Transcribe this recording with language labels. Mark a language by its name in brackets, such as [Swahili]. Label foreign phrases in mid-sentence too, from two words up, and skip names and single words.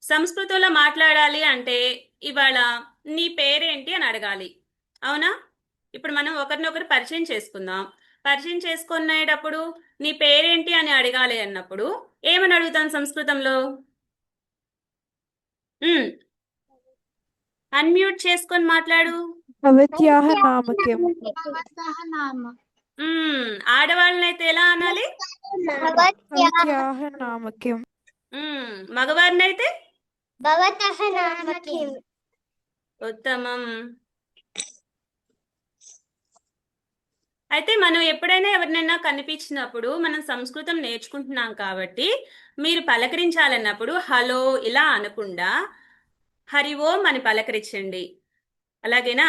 [Telugu] సంస్కృతంలో మాట్లాడాలి అంటే ఇవాళ నీ పేరేంటి అని అడగాలి, అవునా? ఇప్పుడు మనం ఒకరినొకరు పరిచయం చేసుకుందాం. పరిచయం చేసుకునేటప్పుడు నీ పేరేంటి అని అడగాలి అన్నప్పుడు ఏమని అడుగుతాం సంస్కృతంలో? అన్మ్యూట్ చేసుకొని మాట్లాడు. [Sanskrit] भवत्याः नाम किम्? भवतः नाम [Telugu] ఆడవాళ్ళనైతే ఎలా అనాలి? [Sanskrit] भवत्याः नाम किम्? [Telugu] మగవారినైతే [Sanskrit] భవతః నామ కిం? [Telugu] ఉత్తమం. అయితే మనం ఎప్పుడైనా ఎవరినైనా కనిపించినప్పుడు మనం సంస్కృతం నేర్చుకుంటున్నాం కాబట్టి మీరు పలకరించాలన్నప్పుడు హలో ఇలా అనకుండా హరి ఓం అని పలకరించండి, అలాగేనా?